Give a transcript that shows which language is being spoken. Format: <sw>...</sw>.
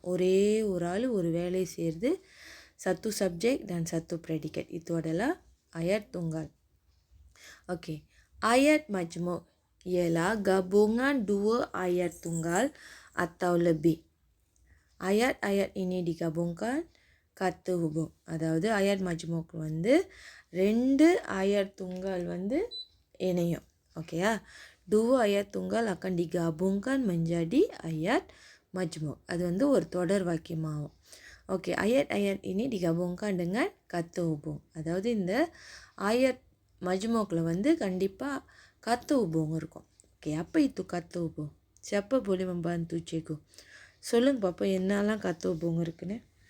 <ta>ஒரே ஒரு ஆள் ஒரு வேலை செய்கிறது.</ta> <ms>Satu subjek dan satu predikat. Itu adalah ayat tunggal. Okey. Ayat majmuk ialah gabungan dua ayat tunggal atau lebih. Ayat-ayat ini digabungkan kata hubung.</ms> <ta>அதாவது ayat majmuk வந்து ரெண்டு ayat tunggal வந்து இணையும். ஓகேயா?</ta> <ms>dua ayat tunggal akan digabungkan menjadi ayat majmuk.</ms> <ta>அது வந்து ஒரு தொடர் வாக்கியமாகும்.</ta> <ms>ஓகே, ayat-ayat ini digabungkan dengan kata hubung.</ms> <ta>அதாவது இந்த ayat majmukல வந்து கண்டிப்பா kata hubung இருக்கும்.</ta> <ms>ஓகே, apa itu kata hubung? Siapa boleh membantu cikgu?</ms> <ta>சொல்லுங்க பாப்பா, என்னெல்லாம் kata hubung இருக்குன்னு.</ta>